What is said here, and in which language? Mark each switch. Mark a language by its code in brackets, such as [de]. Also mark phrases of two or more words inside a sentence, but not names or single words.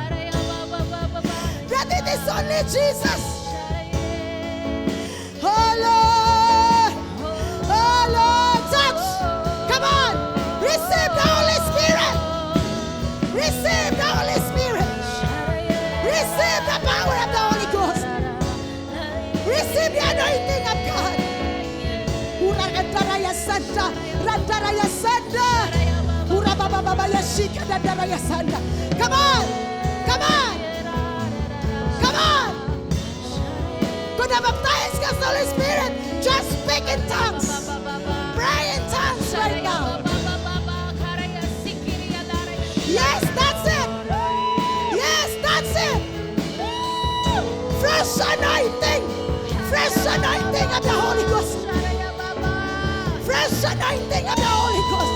[en] That it is only Jesus. Oh Lord, oh Lord, touch. Come on, receive the Holy Spirit. Receive the Holy Spirit. Receive the power of the Holy Ghost. Receive the anointing of God. Ura randaraya santa, randaraya santa. Ura babababaya shika randaraya santa. Come on, come on, come on. [tl] Kung nabaptize ka sa [en] Holy Spirit, just speak in tongues. Pray in tongues right now. Yes, that's it. Yes, that's it. Fresh anointing. Fresh anointing of the Holy Ghost. Fresh anointing of the Holy Ghost.